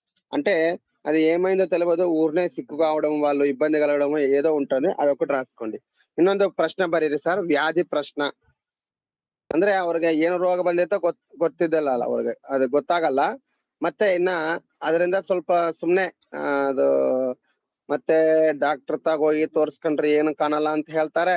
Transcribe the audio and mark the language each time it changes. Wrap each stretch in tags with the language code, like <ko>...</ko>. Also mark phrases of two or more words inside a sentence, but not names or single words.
<te>అంటే అది ఏమైందో తెలియదు, ఊరినే సిక్కు కావడం, వాళ్ళు ఇబ్బంది కలగడం ఏదో ఉంటుంది, అదొకటి రాసుకోండి.</te> <kn>ಇನ್ನೊಂದು ಪ್ರಶ್ನೆ ಬರೀರಿ ಸರ್, ವ್ಯಾಧಿ ಪ್ರಶ್ನ ಅಂದ್ರೆ ಅವ್ರಿಗೆ ಏನು ರೋಗ ಬಂದೈತೋ ಗೊತ್ತಿದ್ದಲ್ಲ ಅವ್ರಿಗೆ, ಅದು ಗೊತ್ತಾಗಲ್ಲ. ಮತ್ತೆ ಇನ್ನ ಅದರಿಂದ ಸ್ವಲ್ಪ ಸುಮ್ನೆ ಅದು ಮತ್ತೆ ಡಾಕ್ಟರ್ ಹೋಗಿ ತೋರ್ಸ್ಕೊಂಡ್ರಿ ಏನು ಕಾಣಲ್ಲ ಅಂತ ಹೇಳ್ತಾರೆ.</kn>